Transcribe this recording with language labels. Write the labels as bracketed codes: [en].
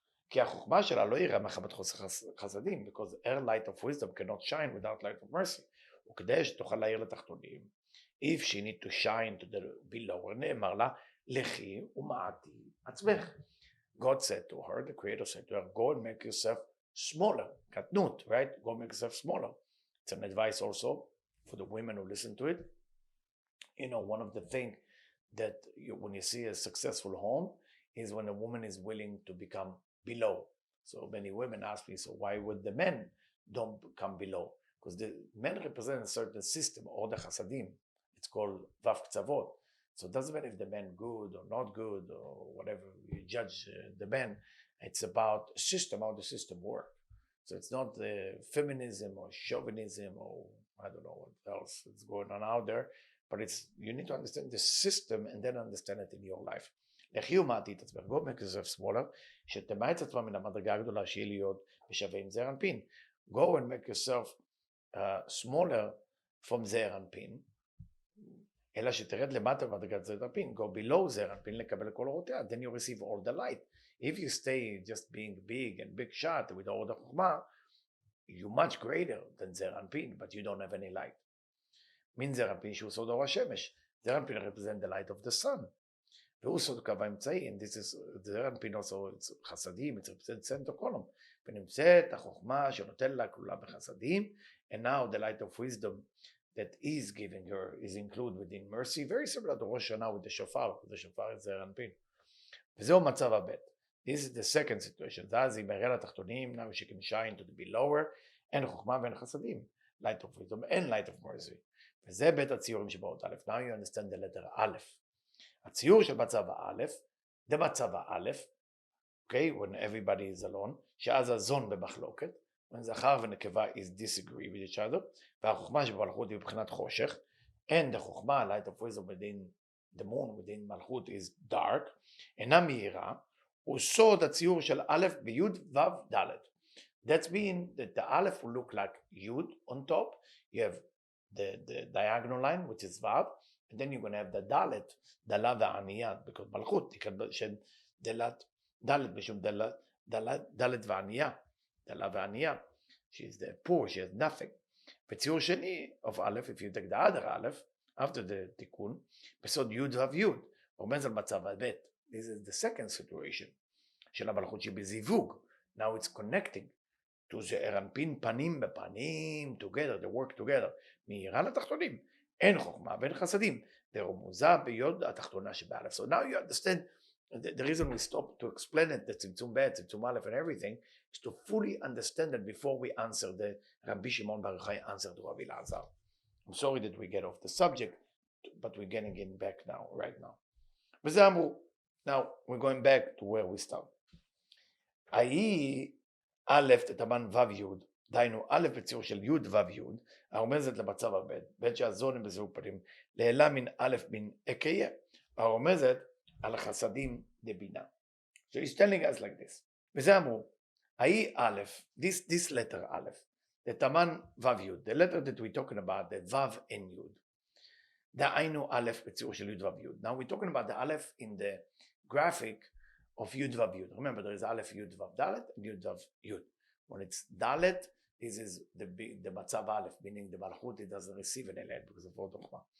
[he] כי החוכמה שלה לא יראה מחמת חוסר חסדים, [en] because her light of wisdom cannot shine without light of mercy. [he] וכדי שתוכל להאיר לתחתונים, [en] if she need to shine to the below, [he] נאמר לה, לכי ומעטי עצמך. [en] God said to her, the creator said to her, go and make yourself smaller. קטנות, right? Go make yourself smaller. It's an advice also for the women who listen to it. One of the things that when you see a successful home is when a woman is willing to become below. So many women ask me, so why would the men don't come below, because the men represent a certain system, or the chasadim. It's called vav ktsavot. So it doesn't matter if the man good or not good or whatever you judge the man. It's about a system, how the system works. So it's not feminism or chauvinism or I don't know what else is going on out there, but you need to understand the system and then understand it in your life. [he] לכי ומעטי את עצמך, [en] go make yourself smaller, [he] שתמעט עצמך מן המדרגה הגדולה שיהיה להיות בשווה עם זעיר אנפין. [en] Go and make yourself smaller from זעיר אנפין, [he] אלא שתרד למטה במדרגת זעיר אנפין, [en] go below זעיר אנפין [he] לקבל כל אורותיה, [en] then you receive all the light. If you stay just being big and big shot with all the חוכמה, you're much greater than זעיר אנפין, but you don't have any light. [he] מן זעיר אנפין שהוא סוד אור השמש. [en] זעיר אנפין represent the light of the sun. [he] והוא סוד קו האמצעי, [en] and this is, זעיר אנפין also, it's חסדים, it's represent center column. [he] ונמצאת החוכמה שנותן לה כלולה בחסדים, [en] and now the light of wisdom that is giving her is included within mercy, very similar to ראש השנה with the shofar, the shofar is זעיר אנפין. [he] וזהו מצב הבית. [en] This is the second situation. [he] ואז היא מראה לתחתונים, [en] now she can shine to be lower, [he] אין חוכמה ואין חסדים, [en] light of wisdom and light of mercy. [he] וזה בית הציורים שבאות א'. [en] Now you understand the letter א'. [he] הציור של מצב הא', [en] זה מצב הא', okay, when everybody is alone, [he] שאז הזון במחלוקת, [en] when זכר ונקבה is disagree with each other, [he] והחוכמה שבמלכות היא מבחינת חושך, [en] and the חוכמה, light of wisdom within the moon, within מלכות is dark, [he] אינה מהירה, הוא סוד הציור של א' ביוד ו' ד'. [en] That means that the aleph will look like yud on top, you have the diagonal line which is vav, and then you're going to have the dalet, דלה וענייה, because מלכות של דלת [he] משום דלת וענייה, דלה וענייה, [en] she is the poor, she has nothing. [he] וציור שני [en] of aleph, if you take the other aleph, after the תיקון, [he] בסוד יוד ו' יוד, רומז על מצב הבית. [en] This is the second situation [he] של המלכות שהיא בזיווג. [en] Now it's connecting to זעיר אנפין פנים בפנים, together, they work together. [he] מהירה לתחתונים, אין חוכמה ואין חסדים. ורמוזה ביוד התחתונה שבאלף. [en] So now you understand the reason we stop to explain it, the צמצום ב', צמצום א' and everything, is to fully understand it before we answer the Rabbi Shimon Bar Yochai answer to Rabbi Elazar. I'm sorry that we get off the subject, but we're getting it back now, right now. וזה אמרו. Now we're going back to where we start. [he] ההיא א' תתמן ו' י', דהיינו א' בציור של י' ו' י', הרומזת למצב הב', ב' שהזון הם בזיווג פנים, לעילה מן א' מן אקיה, הרומזת על החסדים דבינה. [en] So he's telling us like this. [he] וזה אמרו, ההיא א', [en] this letter א', [he] תתמן ו' י', [en] the letter that we're talking about, [he] the ו' and י', דהיינו א' בציור של י' ו' י'. [en] Now we're talking about the א' in the graphic of י' ו' י'. Remember there is א' י' ו' ד' and י' ו' י'. When it's ד', this is the מצב א', meaning the מלכות, it doesn't receive an אלed because of עוד חוכמה.